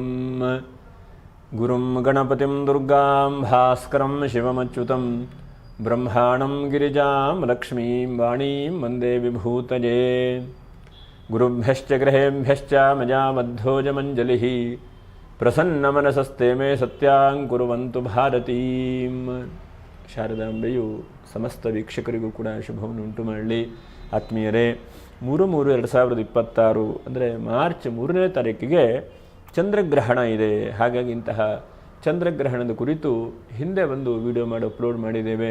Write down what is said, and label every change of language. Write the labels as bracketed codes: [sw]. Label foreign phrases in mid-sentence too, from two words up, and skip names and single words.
[sa] गुरुं गणपतिं दुर्गां भास्करं शिवमच्युतं ब्रह्माणं गिरिजां लक्ष्मीं वाणीं वन्दे विभूतये। गुरुभ्यश्च ग्रहेभ्यश्च मजामध्योजमञ्जलिः प्रसन्नमनसस्ते मे सत्यां कुर्वन्तु भारतीं। [kn] ಶಾರದಾಂಬೆಯು ಸಮಸ್ತ ವೀಕ್ಷಕರಿಗೂ ಕೂಡ ಶುಭವನ್ನು ಉಂಟು ಮಾಡಲಿ. ಆತ್ಮೀಯರೇ, 3/3/2026 ಅಂದರೆ ಮಾರ್ಚ್ 3ನೇ ತಾರೀಕಿಗೆ ಚಂದ್ರಗ್ರಹಣ ಇದೆ. ಹಾಗಾಗಿ ಇಂತಹ ಚಂದ್ರಗ್ರಹಣದ ಕುರಿತು ಹಿಂದೆ ಒಂದು ವಿಡಿಯೋ ಮಾಡಿ ಅಪ್ಲೋಡ್ ಮಾಡಿದ್ದೇವೆ.